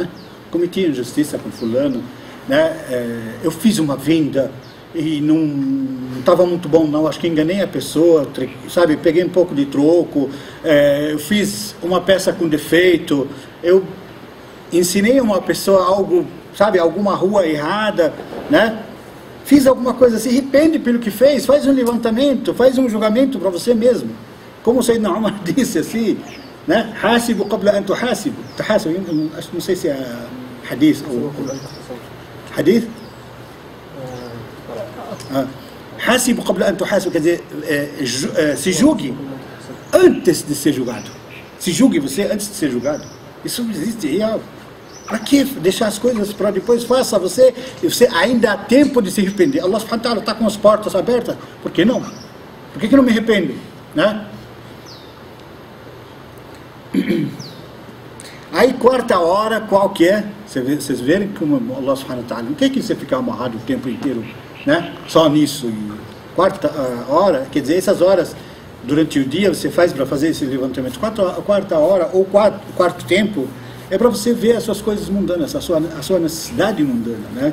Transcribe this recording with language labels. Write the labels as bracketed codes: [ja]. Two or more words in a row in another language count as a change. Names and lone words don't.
[pt] Cometi injustiça com fulano, né? Eu fiz uma venda e não estava muito bom não, acho que enganei a pessoa, sabe, peguei um pouco de troco, eu fiz uma peça com defeito, eu ensinei a uma pessoa algo, sabe, alguma rua errada, né? Fiz alguma coisa assim, arrepende pelo que fez, faz um levantamento, faz um julgamento para você mesmo. Como o Sayyidina Umar disse assim, né? [ar] حاسبوا قبل أن تحاسبوا. [pt] Não sei se é hadith, hadith? [ar] حاسبوا قبل أن تحاسبوا, [pt] quer dizer, se julgue antes de ser julgado. Se julgue você antes de ser julgado. Isso não existe real. Para que deixar as coisas para depois? Faça você ainda há tempo de se arrepender. [ar] الله سبحانه وتعالى [pt] está com as portas abertas. Por que não? Por que não me arrependo? Né? Aí quarta hora, qual que é? Vocês verem como [ar] الله سبحانه وتعالى, [pt] não quer que você ficar amarrado o tempo inteiro, né? Só nisso. E quarta hora, quer dizer, essas horas durante o dia você faz para fazer esse levantamento. Quarta hora ou quarto tempo é para você ver as suas coisas mundanas, a sua necessidade mundana, né?